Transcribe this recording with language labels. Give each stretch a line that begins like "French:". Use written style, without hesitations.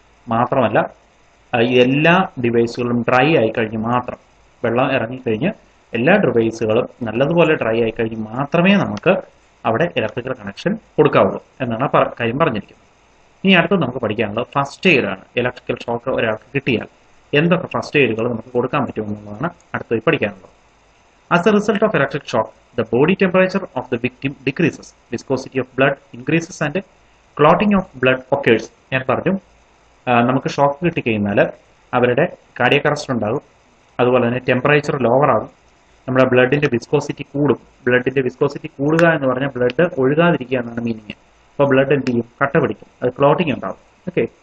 Malayalam: മാത്രമല്ല എല്ലാ ഡിവൈസുകളും ഡ്രൈ ആയി കഴിഞ്ഞ് മാത്രം വെള്ളം ഇറങ്ങിക്കഴിഞ്ഞ് എല്ലാ ഡിവൈസുകളും നല്ലതുപോലെ ഡ്രൈ ആയി കഴിഞ്ഞ് മാത്രമേ നമുക്ക് അവിടെ ഇലക്ട്രിക്കൽ കണക്ഷൻ കൊടുക്കാവുള്ളൂ എന്നാണ് കാര്യം പറഞ്ഞിരിക്കുന്നത്. ഇനി അടുത്ത് നമുക്ക് പഠിക്കാനുള്ളത് ഫസ്റ്റ് എയ്ഡ് ആണ്. ഇലക്ട്രിക്കൽ ഷോക്ക് ഒരാൾക്ക് കിട്ടിയാൽ എന്തൊക്കെ ഫസ്റ്റ് എയ്ഡുകൾ നമുക്ക് കൊടുക്കാൻ പറ്റുമെന്നുള്ളതാണ് അടുത്ത് പഠിക്കാനുള്ളത്.
English: As a result of electric shock, the body temperature of the victim decreases, viscosity of blood increases and clotting of blood occurs.
Malayalam: ഞാൻ പറഞ്ഞു നമുക്ക് ഷോക്ക് കിട്ടിക്കഴിഞ്ഞാൽ അവരുടെ കാർഡിയക് അറസ്റ്റ് ഉണ്ടാകും. അതുപോലെ തന്നെ ടെമ്പറേച്ചർ ലോവർ ആകും. നമ്മുടെ ബ്ലഡിന്റെ വിസ്കോസിറ്റി കൂടും. ബ്ലഡിന്റെ വിസ്കോസിറ്റി കൂടുക എന്ന് പറഞ്ഞാൽ ബ്ലഡ് ഒഴുകാതിരിക്കുക എന്നാണ് മീനിങ്. അപ്പോൾ ബ്ലഡ് എന്ത് ചെയ്യും? കട്ട പിടിക്കും. അത് ക്ലോട്ടിങ് ഉണ്ടാകും. ഓക്കെ,